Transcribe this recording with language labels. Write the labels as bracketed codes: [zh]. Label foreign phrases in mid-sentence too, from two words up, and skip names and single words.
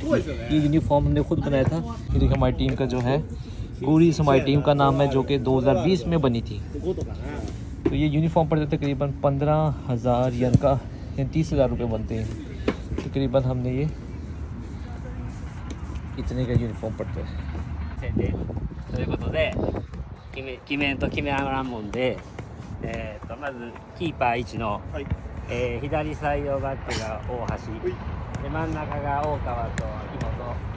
[hi] ये यूनिफॉर्म हमने खुद बनाया था। ये देखिए हमारी टीम का जो है, गुरीस हमारी टीम का नाम है, जो कि 2020 में बनी थी। तो ये यूनिफॉर्म पड़ते तकरीबन 15,000 यन का, 30,000 रुपये बनते हैं तकरीबन। हमने ये इतने का यूनिफॉर्म पड़ता है। [ja] ということで決めんと決めあらんもんで、まずキーパー1の、左サイドバックが大橋、で真ん中が大川と木本。